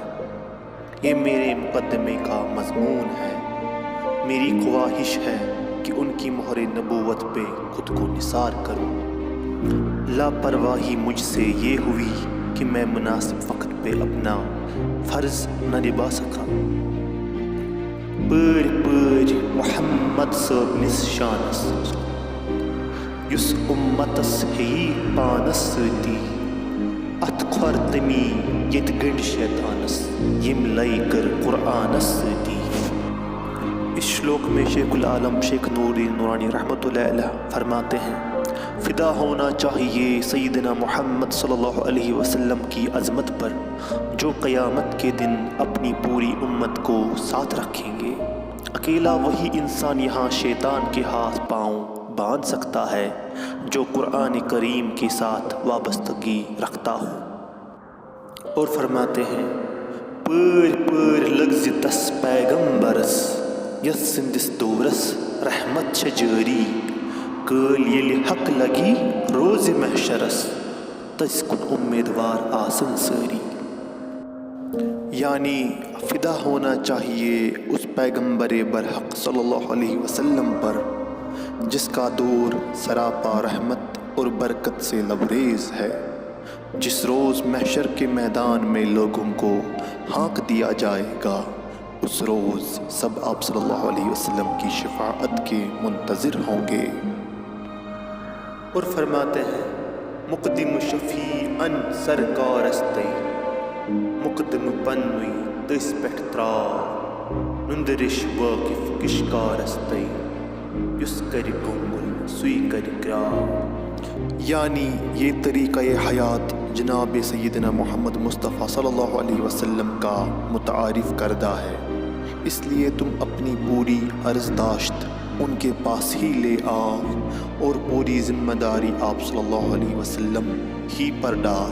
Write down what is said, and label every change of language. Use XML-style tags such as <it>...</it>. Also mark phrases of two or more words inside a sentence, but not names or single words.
<ur>یہ میرے مقدمے کا مضمون ہے. میری خواہش ہے کہ ان کی مہر نبوت پہ خود کو نثار کروں. لاپرواہی مجھ سے یہ ہوئی کہ میں مناسب وقت پہ اپنا فرض نہ نبھا سکا.</ur> <ks>پٲرۍ پٲرۍ محمد صٲبنِس شانس، یُس اُمتس ہیٚیی پانس سۭتی، اتھ کھۄر تٔمی ییٚتہِ گٔنٛڈۍ شیطانس، ییٚمۍ لے کٔر قرآنس سۭتی.</ks> <ur>اس شلوک میں شیخ العالم شیخ نور الدین نورانی</ur> <ar>رحمۃ اللہ علیہ</ar> <ur>فرماتے ہیں، فدا ہونا چاہیے سیدنا محمد</ur> <ar>صلی اللہ علیہ وسلم</ar> <ur>کی عظمت پر جو قیامت کے دن اپنی پوری امت کو ساتھ رکھیں گے. اکیلا وہی انسان یہاں شیطان کے ہاتھ پاؤں باندھ سکتا ہے جو قرآن کریم کے ساتھ وابستگی رکھتا ہو. اور فرماتے ہیں،</ur> <ks>پٲرۍ پٲرۍ لگزِ تس پیغمبرس، یتھ سندس دورس رحمت چھِ جٲری، کٲلۍ ییٚلہِ حق لگی روزِ محشرس، تٔژ کُن امیدوار آسن سٲری.</ks> <ur>یعنی فدا ہونا چاہیے اس پیغمبر برحق</ur> <ar>صلی اللہ علیہ وسلم</ar> <ur>پر جس کا دور سراپا رحمت اور برکت سے لبریز ہے. جس روز محشر کے میدان میں لوگوں کو ہانک دیا جائے گا، اس روز سب آپ</ur> <ar>صلی اللہ علیہ وسلم</ar> <ur>کی شفاعت کے منتظر ہوں گے. اور فرماتے ہیں،</ur> <ks>مقدم شفیعن سرکارستے، مقدم پنوی تس پٹھ تراو، نندرش واقف کشکارستے، یس کر گنگل سوئی کر گراو.</ks> <ur>یعنی یہ طریقہ حیات جناب سیدنا محمد مصطفیٰ</ur> <ar>صلی اللہ علیہ وسلم</ar> <ur>کا متعارف کردہ ہے. اس لیے تم اپنی پوری عرضداشت ان کے پاس ہی لے آؤ اور پوری ذمہ داری آپ</ur> <ar>صلی اللہ علیہ وسلم</ar> <ur>ہی پر ڈال.</ur>